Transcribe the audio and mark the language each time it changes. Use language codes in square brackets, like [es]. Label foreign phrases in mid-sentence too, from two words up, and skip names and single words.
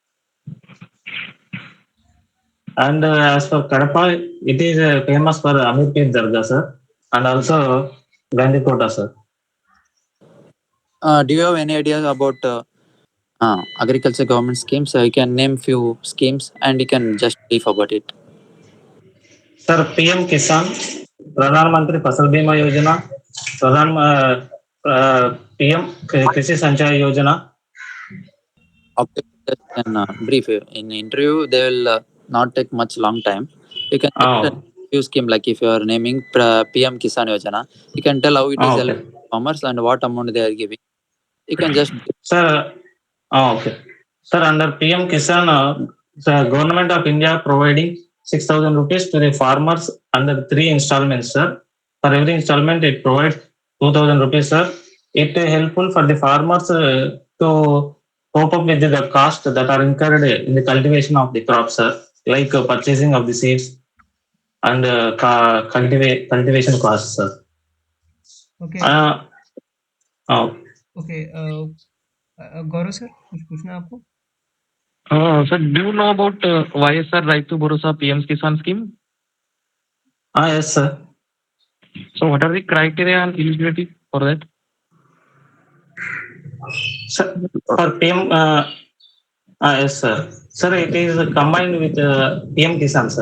[en] And as for Kadapa, it is famous for Amirpet Dargah, sir, and also Gandikota, sir. Do you have any idea about agriculture government schemes? You can name few schemes and you can just brief about it. Sir, PM Kisan, Pradhan Mantri Fasal Bima Yojana, PM Krishi Sanchaya Yojana. Okay, just can brief you. In interview, they will not take much long time. You can just use scheme like if you are naming PM Kisan Yojana, you can tell how it is helping farmers and what amount they are giving. You can just Sir, okay. Sir, under PM Kisan, the government of India providing 6,000 rupees to the farmers under 3 installments, sir. For every installment, it provides 2,000 rupees, sir. It is helpful for the farmers to cope up with the cost that are incurred in the cultivation of the crops, sir, like purchasing of the seeds and cultivation costs, sir. okay okay [hi] गौरव सर कुछ पूछना है आपको? [en] Sir, do you know about YSR Right to Bharosa PM Kisan scheme? Yes, sir. So, what are the criteria and eligibility for that? Sir, for PM, yes, sir. Sir, it is combined with PM Kisan, sir.